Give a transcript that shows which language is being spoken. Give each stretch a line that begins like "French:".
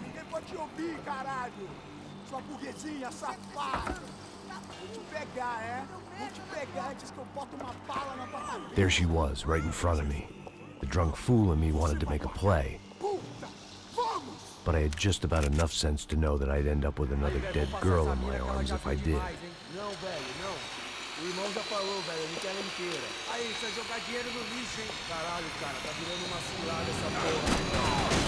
Portuguese: Ninguém pode te ouvir, caralho! Sua burguesinha safada! Vou te pegar, é? Vou te pegar antes que eu boto uma bala na tua cabeça!
English: There she was, right in front of me. The drunk fool in me wanted to make a play. But I had just about enough sense to know that I'd end up with another dead girl in my arms if I did.
Portuguese: Não, velho, não. O irmão já falou, velho, ele quer ela inteira. Aí, você vai jogar dinheiro no lixo, hein? Caralho, cara, tá virando uma cilada essa porra.